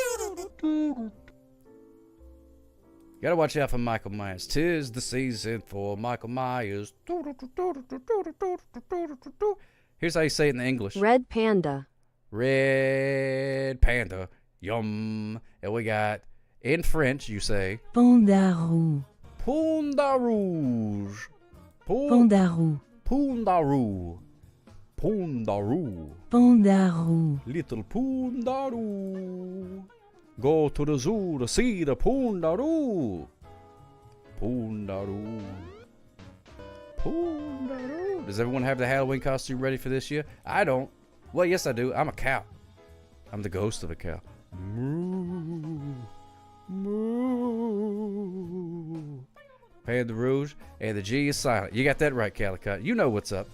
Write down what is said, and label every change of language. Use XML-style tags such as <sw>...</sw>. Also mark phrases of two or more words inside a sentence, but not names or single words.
<en>Gotta watch out for Michael Myers. 'Tis the season for Michael Myers. Here's how you say it in English. Red panda. Red panda. Yum. And we got, in French, you say...</en> <fr>Panda rouge. Panda rouge. Panda rouge. Panda rouge. Panda rouge. Panda rouge.</fr> <en>Little</en> <fr>panda rouge.</fr> <en>Go to the zoo to see the</en> <fr>panda rouge. Panda rouge. Panda rouge.</fr> <en>Does everyone have the Halloween costume ready for this year? I don't. Well, yes, I do. I'm a cow. I'm the ghost of a cow. Moo. Moo.</en> <fr>Panda rouge.</fr> <en>And the G is silent. You got that right, Calicut. You know what's up.</en>